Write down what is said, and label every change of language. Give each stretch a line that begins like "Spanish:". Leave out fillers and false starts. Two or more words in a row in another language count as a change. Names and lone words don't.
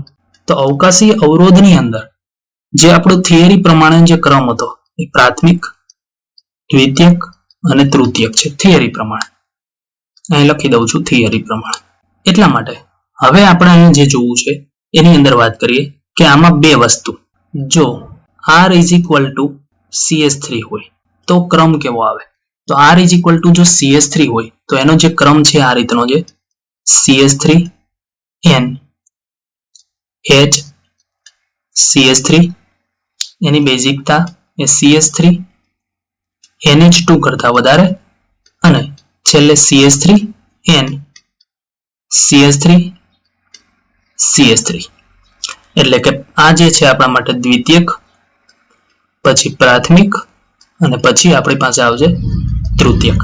Gujarati: તો અવકાશી અવરોધની અંદર જે આપણો થિયરી પ્રમાણે જે ક્રમ હતો એ પ્રાથમિક, દ્વિતીયક અને તૃતીયક છે થિયરી પ્રમાણે. અહીં લખી દઉં છું થિયરી પ્રમાણે. એટલા માટે હવે આપણે અહીંયા જે જોવું છે એની અંદર વાત કરીએ કે આમાં બે વસ્તુ, જો
English: R is equal to CH3
Gujarati: હોય તો ક્રમ કેવો આવે. તો
English: R is equal to
Gujarati: જો CH3 હોય તો એનો જે ક્રમ છે આ રીતનો છે CH3 N H CH3 એની બેઝિકતા એ CH3 NH2 કરતા વધારે અને છેલ્લે CH3 N CH3 CH3 એટલે કે આ જે છે આપણા માટે દ્વિતીયક, પછી પ્રાથમિક અને પછી આપણી પાસે આવશે તૃતીયક.